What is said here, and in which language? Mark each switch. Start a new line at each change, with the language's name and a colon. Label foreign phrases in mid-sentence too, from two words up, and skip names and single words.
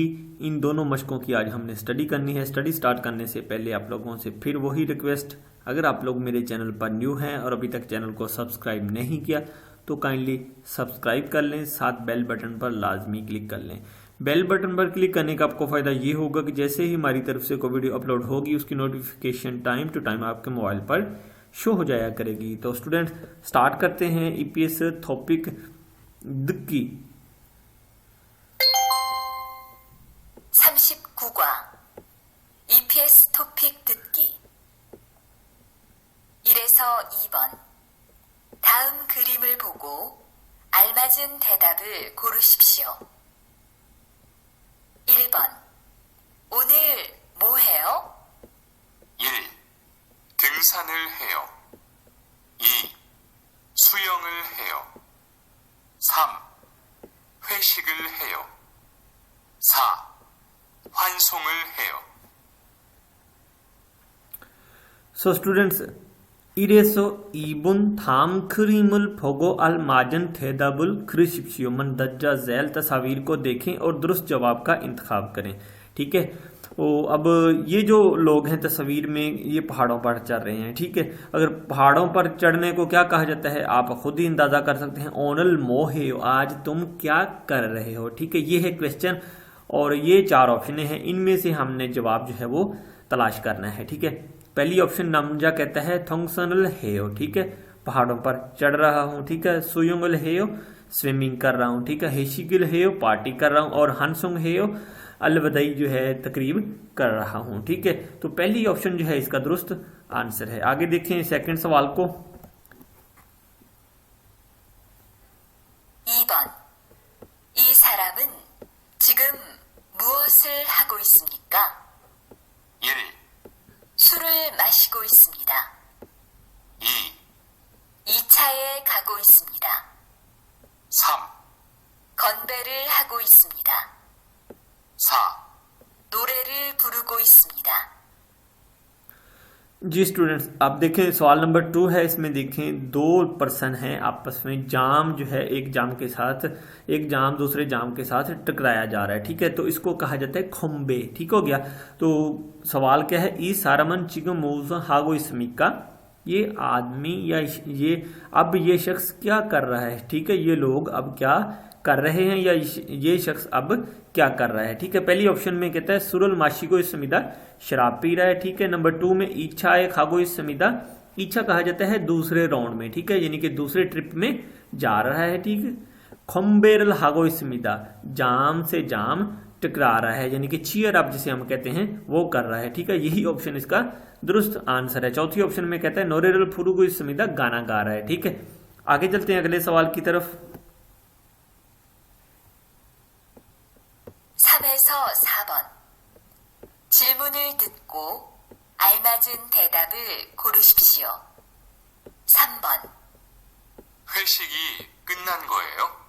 Hindi: इन दोनों मशकों की आज हमने स्टडी करनी है। स्टडी स्टार्ट करने से पहले आप लोगों से फिर वही रिक्वेस्ट, अगर आप लोग मेरे चैनल पर न्यू हैं और अभी तक चैनल को सब्सक्राइब नहीं किया तो
English: kindly subscribe
Hindi: कर लें, साथ
English: bell button
Hindi: पर लाजमी क्लिक कर लें।
English: bell button
Hindi: पर क्लिक करने का आपको फ़ायदा ये होगा कि जैसे ही हमारी तरफ से कोई वीडियो अपलोड होगी उसकी नोटिफिकेशन
English: time to time
Hindi: आपके मोबाइल पर शो हो जाया करेगी। तो स्टूडेंट्स, स्टार्ट करते हैं ईपीएस टॉपिक दुक्की।
Korean: 39과 EPS 토픽 듣기 1에서 2번 다음 그림을 보고 알맞은 대답을 고르십시오. 1번 오늘 뭐 해요? 1. 등산을 해요. 2. 수영을 해요. 3. 회식을 해요. 4. 환송을 해요.
English: So students,
Korean: 이래서 2번 다음 그림을 보고 알맞은 대답을 고르십시오
Hindi: मंदज्जा झैल तस्वीर को देखें और दुरुस्त जवाब का इंतखाब करें। ठीक है। तो अब ये जो लोग हैं तस्वीर में, ये पहाड़ों पर चढ़ रहे हैं। ठीक है। अगर पहाड़ों पर चढ़ने को क्या कहा जाता है आप खुद ही अंदाजा कर सकते हैं।
Korean: 오늘 뭐 해요,
Hindi: आज तुम क्या कर रहे हो। ठीक है, ये है क्वेश्चन और ये 4 ऑप्शन हैं। इनमें से हमने जवाब जो है वो तलाश करना है। ठीक है। पहली ऑप्शन नमजा कहता है
Korean: 등산을 해요.
Hindi: ठीक है, पहाड़ों पर चढ़ रहा हूँ। ठीक है।
Korean: 수영을 해요,
Hindi: स्विमिंग कर रहा हूँ। ठीक है।
Korean: 회식을 해요,
Hindi: पार्टी कर रहा हूँ। और
Korean: 환송을 해요,
Hindi: अलविदाई जो है तकरीब कर रहा हूँ। ठीक है। तो पहली ऑप्शन जो है इसका दुरुस्त आंसर है। आगे देखें सेकंड सवाल को।
Korean: 2번 이 사람은 지금 무엇을 하고 있습니까? 1. 술을 마시고 있습니다. 2. 2차에 가고 있습니다. 3. 건배를 하고 있습니다. 4. 노래를 부르고 있습니다.
Hindi: जी स्टूडेंट्स, आप देखें सवाल नंबर 2 है। इसमें देखें 2 पर्सन हैं आपस में। जाम जो है एक जाम दूसरे जाम के साथ टकराया जा रहा है। ठीक है। तो इसको कहा जाता है खुम्बे। ठीक हो गया। तो सवाल क्या है,
Korean: 이 사람은 지금 무엇을 하고 있습니까,
Hindi: ये आदमी या ये शख्स क्या कर रहा है। ठीक है, ये लोग अब क्या कर रहे हैं या ये शख्स अब क्या कर रहा है। ठीक है। पहली ऑप्शन में कहता है
Korean: 술을 마시고 있습니다,
Hindi: शराब पी रहा है। ठीक है। नंबर 2 में
Korean: 2차에 가고 있습니다,
Hindi: इच्छा कहा जाता है दूसरे राउंड में। ठीक है, यानी कि दूसरे ट्रिप में जा रहा है। ठीक है।
Korean: 건배를 하고 있습니다,
Hindi: जाम से जाम टकरा रहा है, यानी कि
English: cheer up
Hindi: जिसे हम कहते हैं वो कर रहा है। ठीक है, यही ऑप्शन इसका दुरुस्त आंसर है। चौथी ऑप्शन में कहता है
Korean: 노래를 부르고 있습니다,
Hindi: गाना गा रहा है। ठीक है। आगे चलते हैं अगले सवाल की तरफ।
Korean: 3에서 4번 질문을 듣고 알맞은 대답을 고르십시오. 3번 회식이 끝난 거예요?